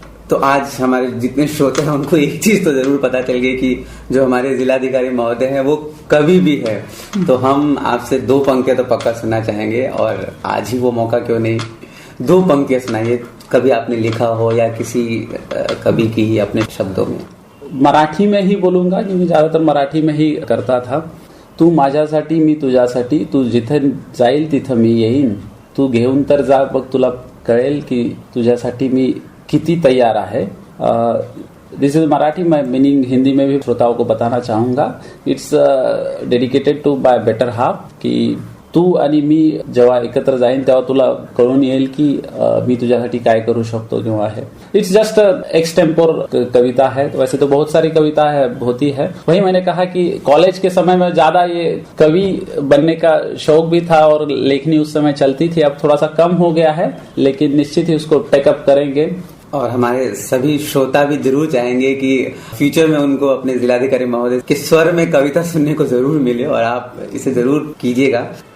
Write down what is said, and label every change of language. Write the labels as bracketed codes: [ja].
[hi] तो आज हमारे जितने श्रोते हैं उनको एक चीज तो जरूर पता चल गई कि जो हमारे जिलाधिकारी महोदय हैं वो कवि भी है, तो हम आपसे 2 पंक्तियां तो पक्का सुनना चाहेंगे, और आज ही वो मौका क्यों नहीं, 2 पंक्तियां सुनाइए, कभी आपने लिखा हो या किसी कवि की ही अपने शब्दों में। मराठी में ही बोलूंगा, क्योंकि ज्यादातर मराठी में ही करता था। [mr] तू माझ्यासाठी मी तुझ्यासाठी, तू जिथे जाईल तिथं मी येईन, तू घेऊन तर जा, बघ तुला कळेल की तुझ्यासाठी मी किती तैयार आहे। [en] this is Marathi, [hi] मैं मीनिंग हिंदी में भी श्रोताओं को बताना चाहूंगा। [en] it's dedicated to my better half, [hi] कि [mr] तू आणि मी जेव्हा एकत्र जाईन तेव्हा तुला कळून येईल की मी तुझ्यासाठी काय करू शकतो किंवा है। [en] it's just extempore [hi] कविता है, तो वैसे तो बहुत सारी कविता है होती है। वही मैंने कहा कि कॉलेज के समय में ज्यादा ये कवि बनने का शौक भी था और लेखनी उस समय चलती थी, अब थोड़ा सा कम हो गया है, लेकिन निश्चित ही उसको टेकअप करेंगे। और हमारे सभी श्रोता भी जरूर चाहेंगे कि फ्यूचर में उनको अपने जिलाधिकारी महोदय के स्वर में कविता सुनने को जरूर मिले और आप इसे जरूर कीजिएगा।